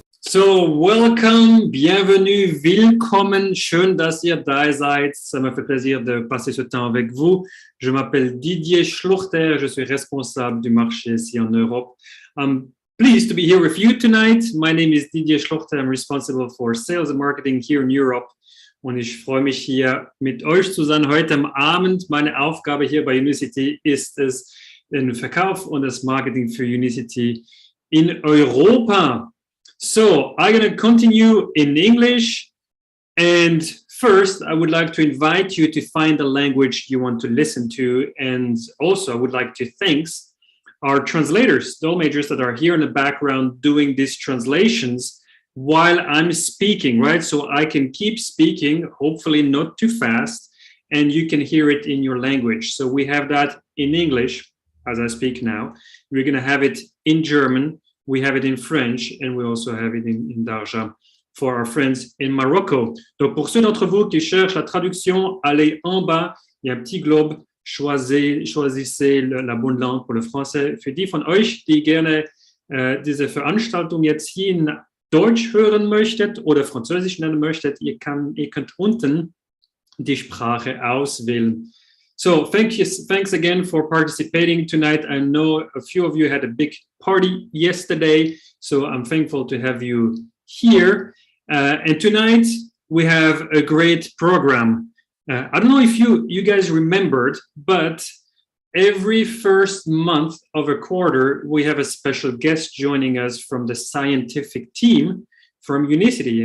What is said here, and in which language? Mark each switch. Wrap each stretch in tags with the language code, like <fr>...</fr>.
<de>So, welcome, bienvenue, willkommen, schön, dass ihr da seid.</de> <fr>Ça me fait plaisir de passer ce temps avec vous. Je m'appelle Didier Schluchter, je suis responsable du marché ici en Europe.</fr> <en>I'm pleased to be here with you tonight. My name is Didier Schluchter. I'm responsible for sales and marketing here in Europe.</en> <de>Und ich freue mich hier mit euch zu sein heute am Abend. Meine Aufgabe hier bei Unicity ist es, den Verkauf und das Marketing für Unicity in Europa.</de> <en>So I'm going to continue in English, and first I would like to invite you to find the language you want to listen to, and also I would like to thank our translators, Dolmetschers that are here in the background doing these translations while I'm speaking, right? So I can keep speaking, hopefully not too fast, and you can hear it in your language. So we have that in English as I speak now. We're going to have it in German. We have it in French, and we also have it in Darja for our friends in Morocco.</en> <fr>Donc, pour ceux d'entre vous qui cherchent la traduction, allez en bas, il y a un petit globe, choisissez la bonne langue pour le français.</fr> <de>Für die von euch, die gerne diese Veranstaltung jetzt hier in Deutsch hören möchtet oder Französisch lernen möchtet, ihr könnt unten die Sprache auswählen.</de> <en>So thanks again for participating tonight. I know a few of you had a big party yesterday, so I'm thankful to have you here. And tonight we have a great program. I don't know if you guys remembered, but every first month of a quarter, we have a special guest joining us from the scientific team from Unicity.</en>